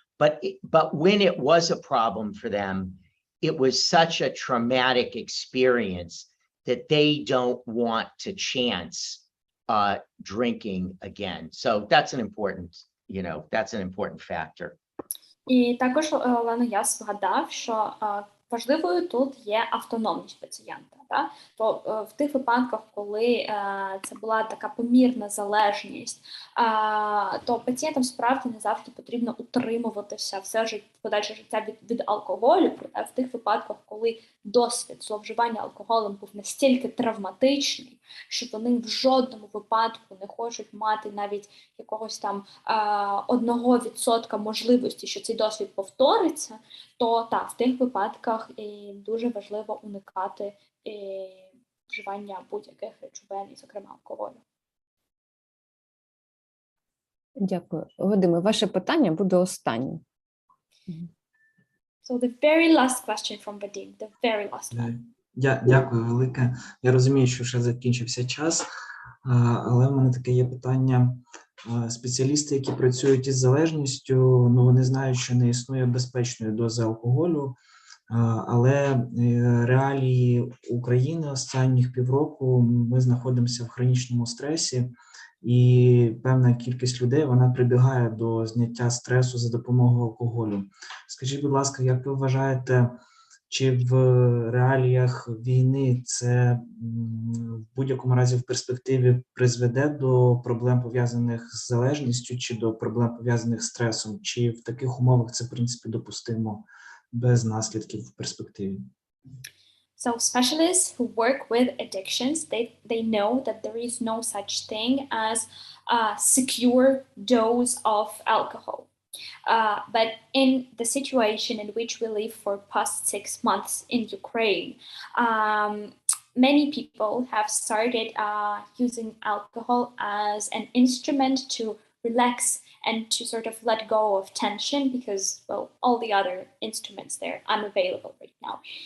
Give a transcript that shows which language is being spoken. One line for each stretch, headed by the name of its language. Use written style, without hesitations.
English: But when it was a problem for them, it was such a traumatic experience that they don't want to chance drinking again. So that's an important, you know, that's an important factor.
Ukrainian: І також, Олено, я згадав, що важливою тут є автономність пацієнта. То в тих випадках, коли це була така помірна залежність, то пацієнтам справді не завжди потрібно утримуватися все подальше життя від алкоголю. Проте в тих випадках, коли досвід зловживання алкоголем був настільки травматичний, що вони в жодному випадку не хочуть мати навіть якогось там 1% можливості, що цей досвід повториться, то так, в тих випадках дуже важливо уникати вживання будь-яких речовин, і, зокрема, алкоголю. Дякую. Вадиме, ваше питання буде останнім.
English: So the very last question from Vadim, the very last one.
Ukrainian: Дякую велике. Я розумію, що вже закінчився час, але в мене таке є питання. Спеціалісти, які працюють із залежністю, ну, вони знають, що не існує безпечної дози алкоголю, але реалії України останніх півроку ми знаходимося в хронічному стресі, і певна кількість людей, вона прибігає до зняття стресу за допомогою алкоголю. Скажіть, будь ласка, як ви вважаєте, чи в реаліях війни це в будь-якому разі в перспективі призведе до проблем, пов'язаних з залежністю, чи до проблем, пов'язаних з стресом? Чи в таких умовах це, в принципі, допустимо без наслідків в перспективі?
English: So specialists who work with addictions, they know that there is no such thing as a secure dose of alcohol. But in the situation in which we live for past 6 months in Ukraine, many people have started using alcohol as an instrument to relax and to sort of let go of tension because, well, all the other instruments, they're unavailable right now.